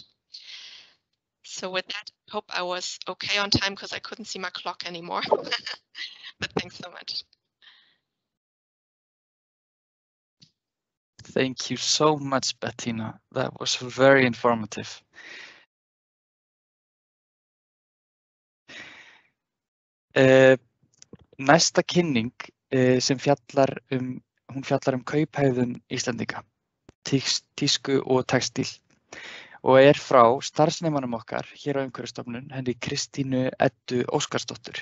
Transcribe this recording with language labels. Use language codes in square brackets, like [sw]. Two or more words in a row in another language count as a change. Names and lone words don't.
[en] So with that, I hope I was okay on time because I couldn't see my clock anymore. But thanks so much. Thank you so much, Bettina. That was very informative. [is] Næsta kynning sem fjallar kauphegðun Íslendinga, tísku og textíl, og frá starfsnemanum okkar hér á Umhverfisstofnun, henni Kristínu Eddu Óskarsdóttur.